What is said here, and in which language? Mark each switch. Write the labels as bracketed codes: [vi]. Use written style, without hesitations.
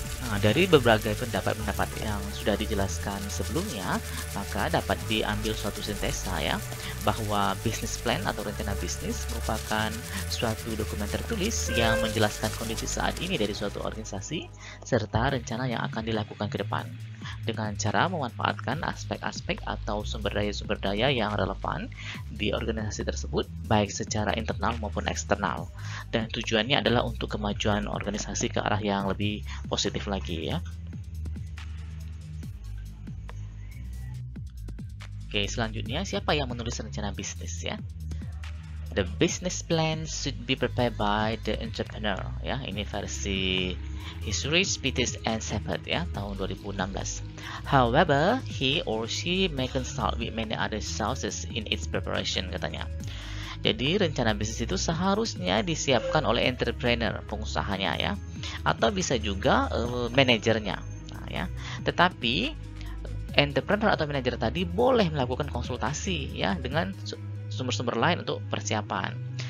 [id] Nah, dari berbagai pendapat-pendapat yang sudah dijelaskan sebelumnya, maka dapat diambil suatu sintesa ya, bahwa business plan atau rencana bisnis merupakan suatu dokumen tertulis yang menjelaskan kondisi saat ini dari suatu organisasi serta rencana yang akan dilakukan ke depan, dengan cara memanfaatkan aspek-aspek atau sumber daya yang relevan di organisasi tersebut, baik secara internal maupun eksternal. Dan tujuannya adalah untuk kemajuan organisasi ke arah yang lebih positif lagi ya. Oke, selanjutnya siapa yang menulis rencana bisnis ya? [en] The business plan should be prepared by the entrepreneur ya. [id] Ini versi Historis, Peters and Shepard ya, tahun 2016. [en] However, he or she may consult with many other sources in its preparation, katanya. [id] Jadi rencana bisnis itu seharusnya disiapkan oleh entrepreneur, pengusahanya ya, atau bisa juga manajernya. Nah, ya. Tetapi entrepreneur atau manajer tadi boleh melakukan konsultasi ya dengan sumber-sumber lain untuk persiapan.